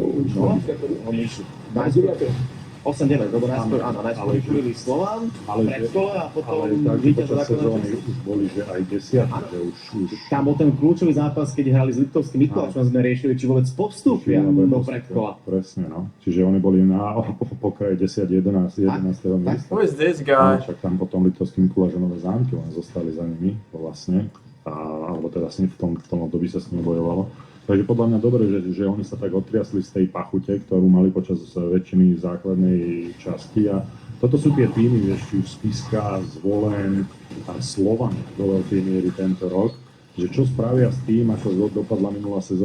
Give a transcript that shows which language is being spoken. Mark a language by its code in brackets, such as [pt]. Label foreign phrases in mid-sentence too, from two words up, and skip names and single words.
[sk] No, oni sú 8-9, lebo najskôr vyšli Slován, predkole a potom víťaz sezóny už boli, že aj 10, že už... Tam bol ten kľúčový zápas, keď hrali s Liptovským Mikulášom, sme riešili, či vôbec postupia do predkola. Presne, no. Čiže oni boli na pokraji 10-11 miesta. [en] Who is this guy? [sk] Však tam potom Liptovský Mikuláš a Nové Zámky, oni zostali za nimi vlastne. Alebo teda s ním v tom období sa s ním bojovalo. Takže podľa mňa dobre, že oni sa tak otriasli z tej pachute, ktorú mali počas väčšiny základnej časti. A toto sú tie týmy, či už Spišská, Zvolen a Slovan do veľkej miery tento rok, že čo spravia s tým, ako dopadla minulá sezóna.